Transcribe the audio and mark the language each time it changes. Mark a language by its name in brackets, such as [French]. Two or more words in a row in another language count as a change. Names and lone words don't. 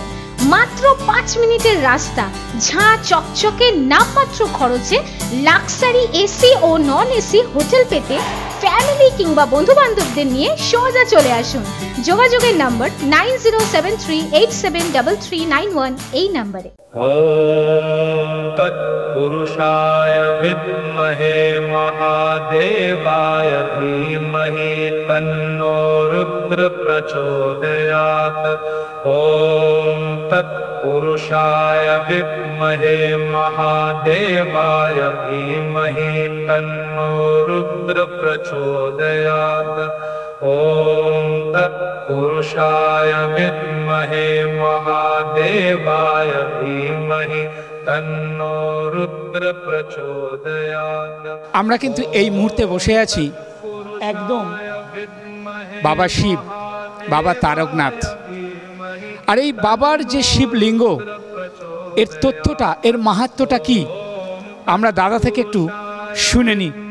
[Bangla] মাত্র 5 মিনিটের রাস্তা, ঝাঁ চকচকে নামমাত্র খরচে [English] luxury AC [Bangla] ও [English] non AC [Bangla] হোটেল পেতে ফ্যামিলি কিংবা বন্ধু বান্ধবদের নিয়ে সোজা চলে আসুন। যোগাযোগের নম্বর 9073873391 এই নম্বরে। [Sanskrit] ॐ तत्पुरुषाय विद्महे महादेवाय धीमहि तन्नो रुद्र प्रचोदयात्। ॐ तत्पुरुषाय विद्महे महादेवाय धीमहि तन्नो रुद्र प्रचोदयात्। ॐ तत्पुरुषाय विद्महे महादेवाय धीमहि तन्नो रुद्र प्रचोदयात्। [Bangla] আমরা কিন্তু এই মুহূর্তে বসে আছি একদম বাবা শিব, বাবা তারকনাথ। আর এই বাবার যে শিবলিঙ্গ, এর তথ্যটা, এর মাহাত্ম্যটা কি, আমরা দাদা থেকে একটু শুনে নিই।